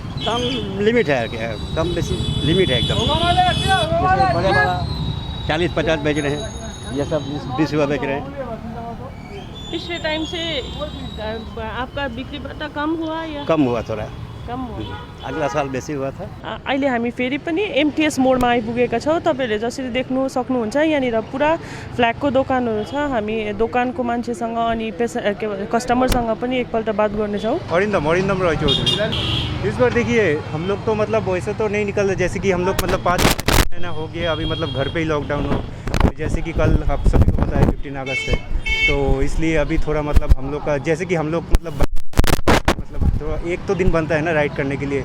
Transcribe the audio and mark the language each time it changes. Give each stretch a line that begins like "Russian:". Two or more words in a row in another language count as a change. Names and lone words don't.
Hindi: दाम लिमिट है, क्या कम बेसी लिमिट है एकदम। बड़े बड़ा 40-50 बेच रहे हैं, ये सब 20 रुपये बेच रहे हैं। पिछले टाइम से आपका बिक्री बता कम हुआ या? कम हुआ, थोड़ा कम हुआ। अगला साल बेसी हुआ था।
Nepali: अहिले हामी फेरि पनि एमटीएस मोडमा आइपुगेका छौँ। तपाईँहरूले जसरी देख्नु सक्नुहुन्छ यहाँनिर पुरा फ्ल्यागको दोकानहरू छ। हामी दोकानको मान्छेसँग अनि कस्टमरसँग पनि एकपल्ट बात गर्नेछौँ।
Hindi: मरिंदम रॉय चौधरी। इस बार देखिए हम लोग तो मतलब वैसे तो नहीं निकल रहे, जैसे कि हम लोग मतलब 5 महीना हो गया अभी मतलब घर पे ही लॉकडाउन हो। जैसे कि कल आप सभी को पता है 15 अगस्त है, तो इसलिए अभी थोड़ा मतलब हम लोग का जैसे कि हम लोग मतलब थोड़ा एक तो दिन बनता है ना राइड करने के लिए।